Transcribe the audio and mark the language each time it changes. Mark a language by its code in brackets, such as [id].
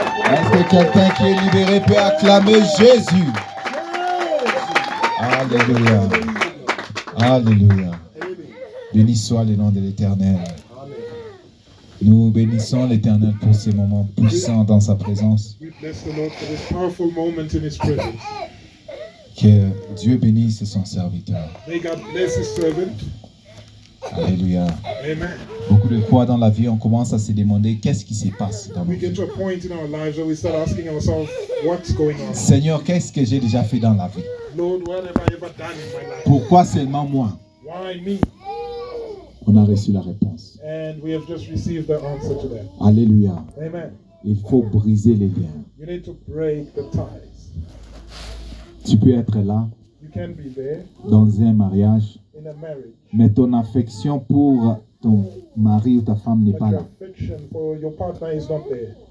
[fr] Est-ce que quelqu'un qui est libéré peut acclamer Jésus? Alléluia. Alléluia. Béni soit le nom de l'Éternel. Nous bénissons l'Éternel pour ces moments puissants dans sa présence. [en] We bless the Lord for this powerful moment in His presence. [fr] Que Dieu bénisse son serviteur. [en] May God bless His servant. [fr] Alléluia. Amen. Beaucoup de fois dans la vie, on commence à se demander qu'est-ce qui se passe dans nos [en] We get [fr] vies. [en] to a point in our lives where we start asking ourselves, what's going on? [fr] Seigneur, qu'est-ce que j'ai déjà fait dans la vie? [en] Lord, what have I ever done in my life? [fr] Pourquoi seulement moi? [en] Why me? [fr] On a reçu la réponse. [en] And we have just received the answer to that. [fr] Alléluia. Amen. Il faut briser les liens. [en] You need to break the ties. [fr] Tu peux être là [en] You can be there [fr] dans un mariage, [en] in a marriage, [fr] mais ton affection pour ton mari ou ta femme n'est [en] but [fr] pas [en] your [fr] là. [en] affection for your partner is not there